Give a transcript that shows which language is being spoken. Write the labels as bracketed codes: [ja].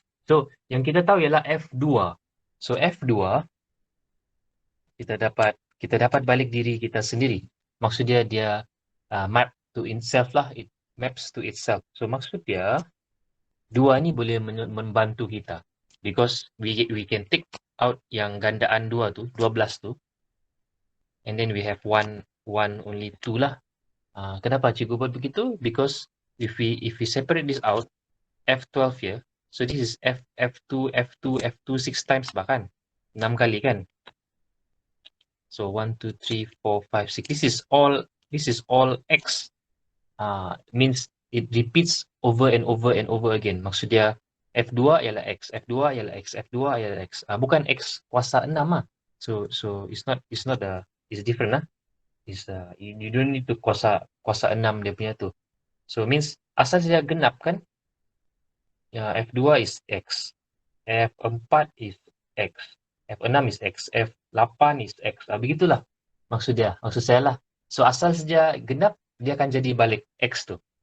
[ms] So yang kita tahu ialah F2. So F2 kita dapat balik diri kita sendiri. Maksud dia [en] map to itself lah, it maps to itself. [ms] So maksud dia 2 ni boleh membantu kita, [en] because we can take out [ms] yang gandaan 2 tu, 12 tu. [en] And then we have one only 2 lah. [ms] Kenapa cikgu buat begitu? [en] Because if we separate this out, F12 here, so this is F2, 6 times bahkan. [ms] 6 kali kan? [en] So 1, 2, 3, 4, 5, 6. This is all X. Means it repeats over and over and over again. [ms] Maksud dia F2 ialah X, F2 ialah X, F2 ialah X. Bukan X kuasa 6 lah. [en] So it's not it's different [ms] lah. Bisa. [en] You don't need to [ms] kuasa 6 dia punya tu. [en] So means [ms] asal saja genap kan, ya [en] F2 is X, F4 is X, F6 is X, F8 is X. [ms] Begitulah maksud dia, maksud saya lah. So asal saja genap, dia akan jadi balik X tu.